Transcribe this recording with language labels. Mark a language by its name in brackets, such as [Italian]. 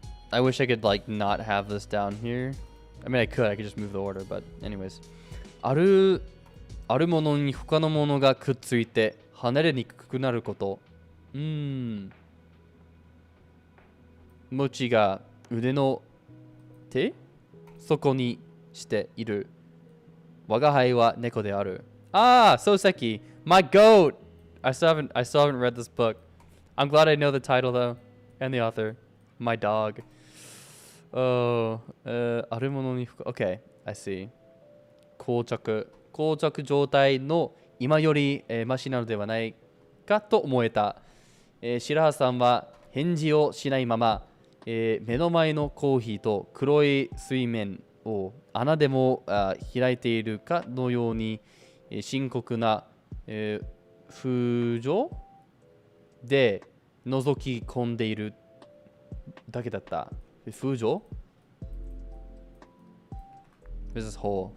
[English] I wish I could like not have this down here. I mean I could just move the order, but anyways. [Japanese] あるものに他のものがくっついて離れにくくなること。餅が腕の手底にしている。我が輩は猫である。 [English] Ah, Soseki, my goat. I still haven't read this book. I'm glad I know the title though, and the author. My dog. Oh, [Japanese] あるものに [English] Okay, I see. [Japanese] 膠着状態の今より、マシなのではないかと思えた。白羽さんは返事をしないまま、目の前のコーヒーと黒い水面を穴でも開いているかのように、深刻な、風情で覗き込んでいるだけだった。 [English] 風情 This is whole.